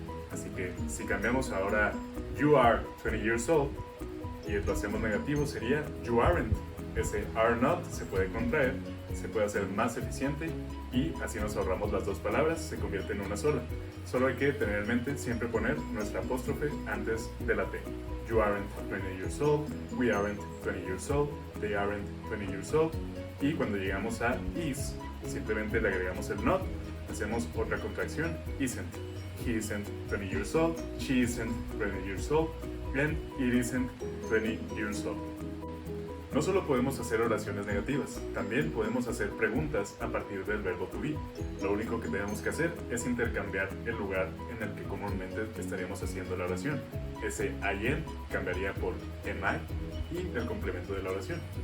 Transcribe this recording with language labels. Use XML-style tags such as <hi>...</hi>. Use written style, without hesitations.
<es>Así que si cambiamos ahora</es> <en>you are 20 years old</en> <es>y lo hacemos negativo, sería</es> <en>you aren't.</en> <es>Ese are not se puede contraer, se puede hacer más eficiente y así nos ahorramos las dos palabras, se convierte en una sola. Solo hay que tener en mente siempre poner nuestra apóstrofe antes de la T.</es> <en>You aren't 20 years old, we aren't 20 years old, they aren't 20 years old.</en> <es>Y cuando llegamos a is, simplemente le agregamos el not, hacemos otra contracción, isn't.</es> <en>He isn't 20 years old, she isn't 20 years old, and it isn't 20 years old.</en> <es>No solo podemos hacer oraciones negativas, también podemos hacer preguntas a partir del verbo to be. Lo único que tenemos que hacer es intercambiar el lugar en el que comúnmente estaríamos haciendo la oración. Ese</es> <en>I am</en> <es>cambiaría por</es> <en>am I</en> <es>y el complemento de la oración.</es>